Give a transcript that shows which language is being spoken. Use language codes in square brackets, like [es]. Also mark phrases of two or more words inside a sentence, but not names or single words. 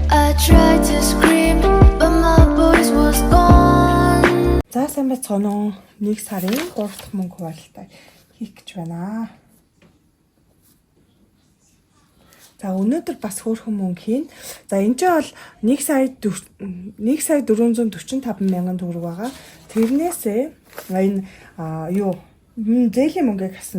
[en] I tried to scream, but my voice was gone. [mn] За сайн байцгаана уу? 1 сарын 3 дахь мөнгө хуваалтаа хийх гэж байна. За өнөөдөр бас хөөрхөн мөнгө хийн. За энэ ч бол 1 сая 445 мянган төгрөг байгаа. Тэрнээсээ энэ зээлийн мөнгөийг хасна.